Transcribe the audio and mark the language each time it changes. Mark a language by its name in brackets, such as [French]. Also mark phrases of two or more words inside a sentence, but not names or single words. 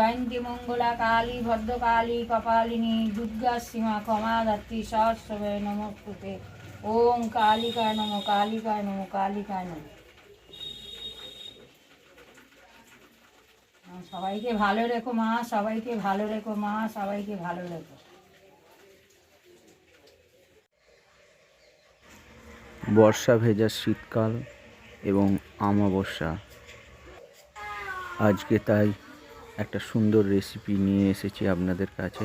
[Sanskrit] सर्वमंगलमांगल्ये मंगलाकाली भद्रकाली कपालिनी दुर्गा सीमा क्षमा धात्री सहस्रवे नमोस्तुते। ओम कालिकाय नमो कालिकाय नमो कालिकाय नमो। [Bangla] সবাইকে ভালো রেখো মা, সবাইকে ভালো রেখো মা, সবাইকে ভালো রেখো। বর্ষা ভেজা শীতকাল এবং অমাবস্যা, আজকে তাই একটা সুন্দর রেসিপি নিয়ে এসেছি আপনাদের কাছে।